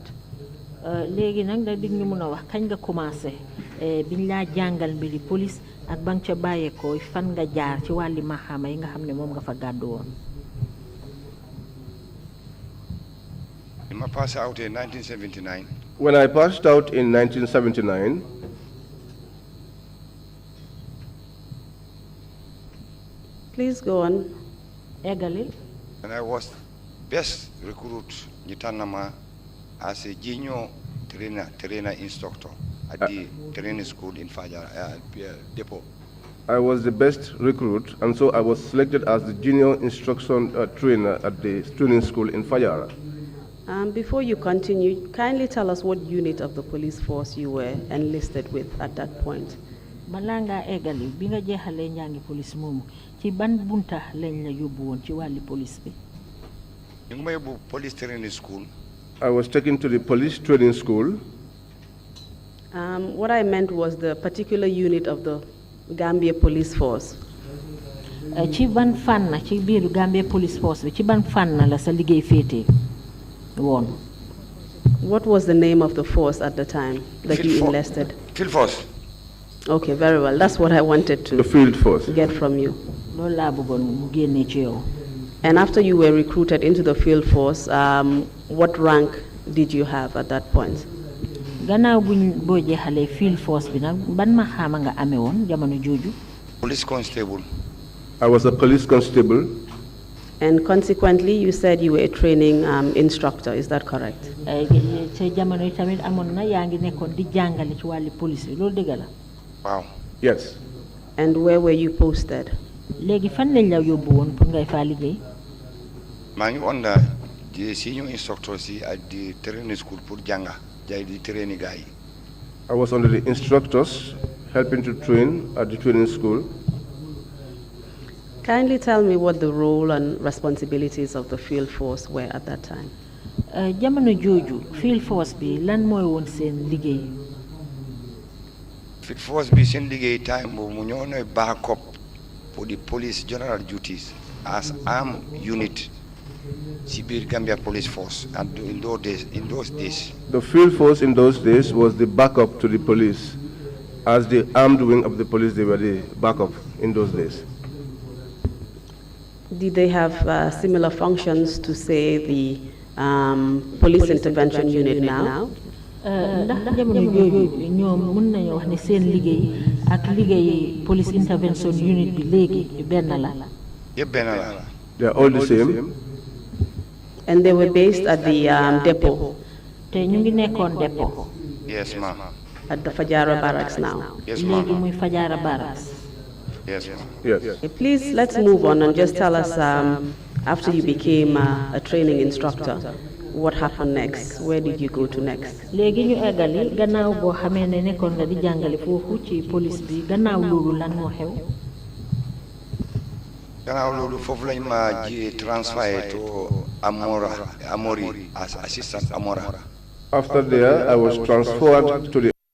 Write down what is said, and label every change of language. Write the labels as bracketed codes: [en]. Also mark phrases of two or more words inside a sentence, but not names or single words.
[wo] léegi nag da dig ñu mun a wax kañ nga commencé biñ laa jàngal mbiri police ak ba nga ca bàyyeekoo fan nga jaar ci wàlli maxaama yi nga xam ne moom nga fa gàddu woon. [en] I passed out in 1979. When I passed out in 1979, Please go on. [wo] eggali. [en] And I was best recruit Nitanama as a junior trainer instructor at the training school in Fajar Depot. I was the best recruit, and so I was selected as the junior instruction trainer at the training school in Fajara. Before you continue, kindly tell us what unit of the police force you were enlisted with at that point. [wo] balaa ngaa eggali bi nga jeexalee njàngi police moomu ci ban bunta lañ la yóbbu woon ci wàlli police bi. ñu ngi ma yóbbu police training school. [en] I was taken to the police training school. What I meant was the particular unit of the Gambia Police Force. [wo] ci ban fànn ci biiru Gambia Police Force bi ci ban fànn la sa liggéey féetee woon. [en] What was the name of the force at the time that you enlisted? Field force. Okay, very well. That's what I wanted The field force. to get from you. [wo] loolu laa bëggoon mu génnee ci yow. [en] And after you were recruited into the field force, what rank did you have at that point? [wo] gannaaw boo jeexalee [en] field force [wo] bi nag ban ma xaama nga amee woon jamono jooju. [en] Police constable. I was a police constable. And consequently, you said you were a training instructor. Is that correct? [wo] ca jamono yi tamit amoon na yaa ngi nekkoon di jàngale ci wàlli police bi loolu dëgg la. [en] Wow. Yes. And where were you posted? [wo] léegi fan lañ la yóbbu woon pour ngay faa liggéey. maa ngi [en] on the senior instructor si at the training school [wo] pour jànga jaay di training gars yi. [en] I was under the instructors helping to train at the training school. Kindly tell me what the role and responsibilities of the field force were at that time. [wo] jamono jooju field force bi lan mooy woon seen liggéey. [en] Field force [wo] bi seen liggéey time boobu mu ñoo nooy [en] backup for the police general duties as armed unit [wo] si biir [en] Gambia Police Force and in those days. The field force in those days was the backup to the police. As the armed wing of the police, they were the backup in those days. Did they have similar functions to, say, the police intervention unit now? [wo] ndax jamono jooju ñoom mën nañu wax ne seen liggéey ak liggéey [en] police intervention unit [wo] bi léegi benn la. yëpp benn la. [en] They are all the same. And they were based at the depot? [wo] te ñu ngi nekkoon depot. [en] Yes, ma'am. At the Fajara barracks now? Yes, ma'am. [wo] léegi muy Fajara barracks. [en] Yes, ma'am. Yes. Okay, please, let's move on and just tell us, after you became a training instructor, what happened next? Where did you go to next? [wo] léegi ñu eggali gannaaw boo xamee ne nekkoon nga di jàngale foofu ci police bi gannaaw loolu lan moo xew. gannaaw loolu foofu lañ ma ji [en] transfer to Amori as assistant Amora. After there, I was transferred to the.